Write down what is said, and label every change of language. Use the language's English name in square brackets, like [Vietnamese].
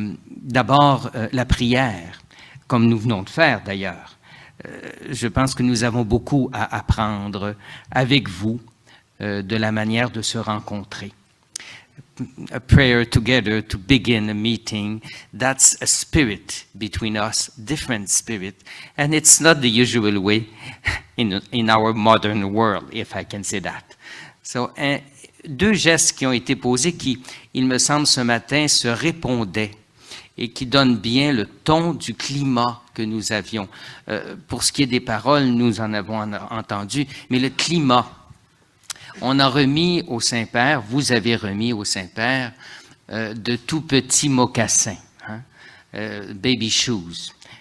[French] D'abord, la prière, comme nous venons de faire d'ailleurs. Je pense que nous avons beaucoup à apprendre avec vous de la manière de se rencontrer. [English] A prayer together to begin a meeting, that's a spirit between us, different spirit, and it's not the usual way in our modern world, if I can say that. [French] So, deux gestes qui ont été posés qui, il me semble, ce matin se répondaient et qui donnent bien le ton du climat que nous avions. Pour ce qui est des paroles, nous en avons entendu, mais le climat, on a remis au Saint-Père, vous avez remis au Saint-Père de tout petits mocassins, hein, [English] baby shoes.